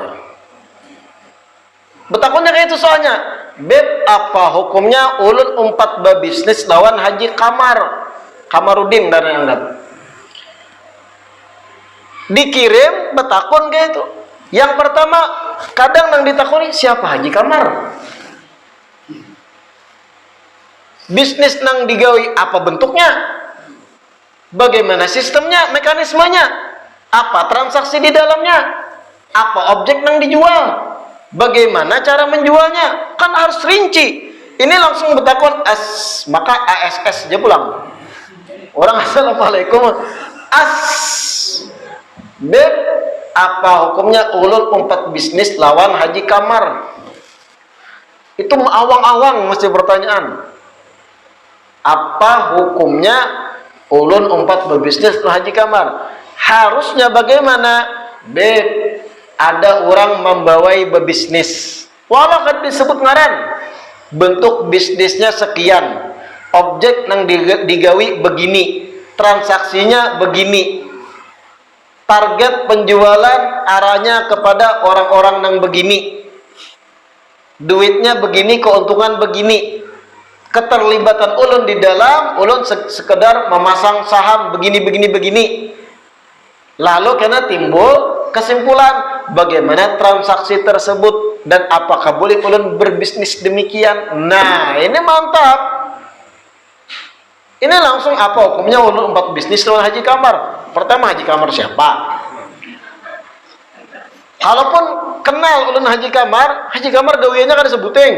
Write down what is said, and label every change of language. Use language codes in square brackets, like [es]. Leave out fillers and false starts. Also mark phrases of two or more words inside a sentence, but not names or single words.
[bjn] Bertakunnya kayak itu soalnya. Beb, apa hukumnya ulun umpat bisnis lawan haji kamar? Kamarudin dan yang anggap. Dikirim betakun kayak itu. [id] Yang pertama kadang nang ditakuni siapa haji kamar, bisnis nang digawi apa bentuknya, bagaimana sistemnya, mekanismenya, apa transaksi di dalamnya, apa objek nang dijual, bagaimana cara menjualnya, kan harus rinci. [bjn] Ini langsung betakun maka ASS aja pulang. Orang assalamualaikum Beb, apa hukumnya ulun umpat bisnis lawan haji kamar? [id] Itu awang-awang mesti pertanyaan. [bjn] Apa hukumnya ulun umpat berbisnis lawan haji kamar? [id] Harusnya bagaimana? [bjn] Beb, ada orang membawai berbisnis. Walau kan disebut ngaran. Bentuk bisnisnya sekian. Objek yang digawi begini. [id] Transaksinya begini. Target penjualan arahnya kepada orang-orang yang begini, duitnya begini, keuntungan begini, keterlibatan ulun di dalam, ulun sekedar memasang saham begini. Lalu karena timbul kesimpulan bagaimana transaksi tersebut dan apakah boleh ulun berbisnis demikian. Nah, ini mantap. [bjn] Ini langsung apa hukumnya ulun umpat bisnis lawan haji kamar? Pertama, haji kamar siapa? Kalaupun kenal ulun haji kamar gawiannya kan disebutin.